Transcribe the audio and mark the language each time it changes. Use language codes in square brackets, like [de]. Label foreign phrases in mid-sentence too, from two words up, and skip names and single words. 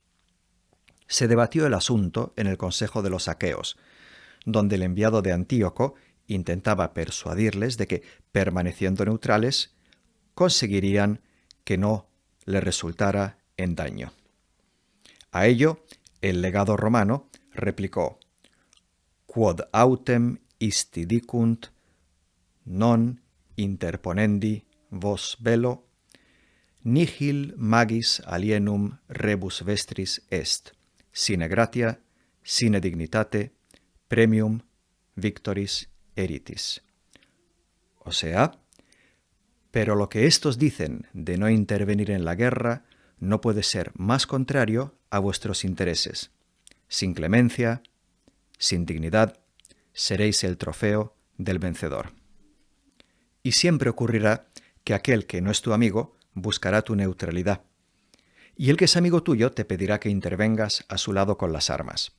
[es] Se debatió el asunto en el consejo de los aqueos, donde el enviado de Antíoco intentaba persuadirles de que, permaneciendo neutrales, conseguirían que no les resultara en daño. A ello, el legado romano replicó: [la] «Quod autem isti dicunt, non interponendi vos bello, nihil magis alienum rebus vestris est, sine gratia, sine dignitate, premium victoris eritis». [es] O sea, pero lo que éstos dicen de no intervenir en la guerra no puede ser más contrario a vuestros intereses. Sin clemencia, sin dignidad, seréis el trofeo del vencedor. Y siempre ocurrirá que aquel que no es tu amigo buscará tu neutralidad, y el que es amigo tuyo te pedirá que intervengas a su lado con las armas.